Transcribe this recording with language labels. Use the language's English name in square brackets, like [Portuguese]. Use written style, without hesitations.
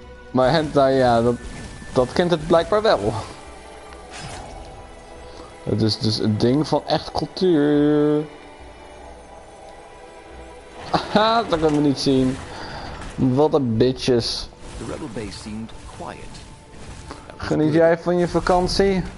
[Dutch] Maar hentai, ja, dat kent het blijkbaar wel. Het is dus een ding van echt cultuur. Haha, dat kunnen we niet zien. Wat een bitches. [English] The rebel base seemed quiet. [Dutch] Geniet jij van je vakantie?